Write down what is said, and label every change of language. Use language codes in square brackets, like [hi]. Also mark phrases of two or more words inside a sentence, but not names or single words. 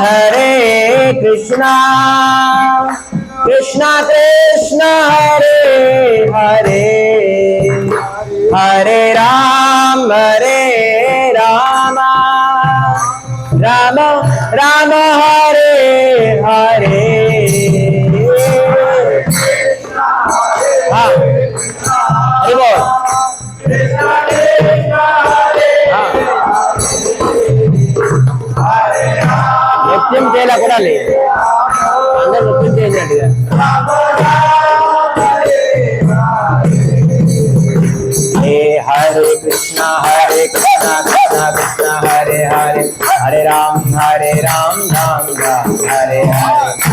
[sa] Krishna Krishna Hare Hare Hare Rama Rama Rama Hare Hare. Hare Bol. [te] నృత్యం చేయాలి కూడా లేదు, అందరూ నృత్యం చేసినట్టుగా. [sa] హరే కృష్ణ కృష్ణ కృష్ణ హరే హరే హరే రామ రామ రామ హరే హరే.